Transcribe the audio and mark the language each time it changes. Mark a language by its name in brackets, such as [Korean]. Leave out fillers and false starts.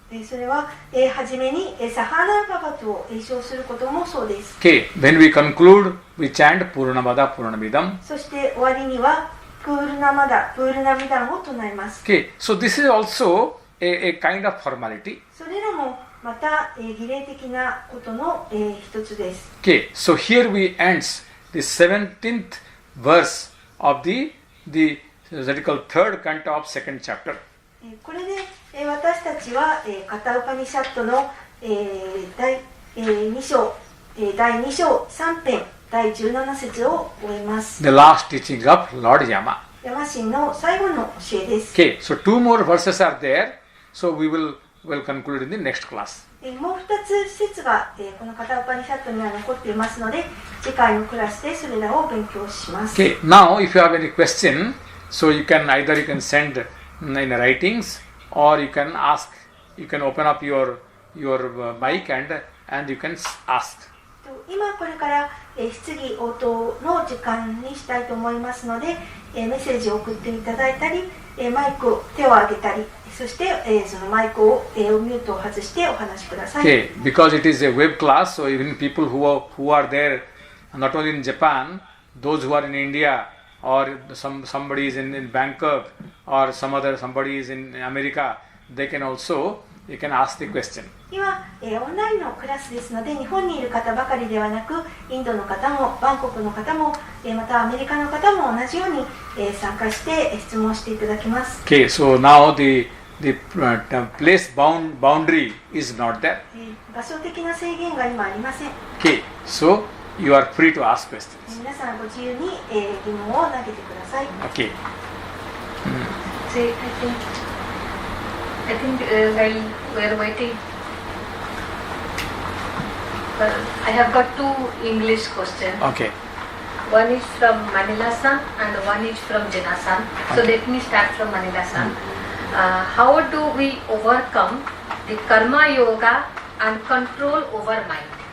[Japanese] それは、はじめにサハナババトを詠唱することもそうです。 [English] Okay, when we conclude, we chant Purnamada Purnamidam. [Japanese] そして終わりには、プールナマダ、プールナミダンを唱えます。 [English] Okay, so this is also a kind of formality. [Japanese] それらもまた、儀礼的なことの、一つです。 [English] Okay, so here we ends the 17th verse of the Zadical third canto of second chapter. [Japanese] これで、私たちは、カタウパニシャットの、第2章、第2章3編第17節を終えます。 [English] The last teaching of Lord Yama. [Japanese] ヤマ神の最後の教えです。 [English] Okay, so 2 more verses are there. So we will conclude in the next class. [Japanese] もう2つ説が、このカタウパニシャットには残っていますので、次回のクラスでそれらを勉強します。 [English] Okay, now if you have any question, so you can send in writings or you can ask. You can open up your mic and you can ask. [Japanese] 今これから、質疑応答の時間にしたいと思いますので、メッセージを送っていただいたり、マイクを手を挙げたり、そして、そのマイクを、ミュートを外してお話しください。 [English] Okay, because it is a web class, so even people who are there, not only in Japan, those who are in India or somebody is in Bangkok or somebody is in America, they can ask the question. [Japanese] 今、オンラインのクラスですので、日本にいる方ばかりではなく、インドの方もバンコクの方も、またアメリカの方も同じように、参加して質問していただきます。 [English] Okay, so now the place boundary is not there. [Japanese] 場所的な制限が今ありません。 [English] Okay, so you are free to ask questions. [Japanese] 皆さんご自由に、疑問を投げてください。 [English] Okay. See, I think while we're waiting, I have got 2 English questions. Okay. One is from Manila-san and one is from Jina-san. So let me start from Manila-san. How do we overcome the karma yoga and control over mind?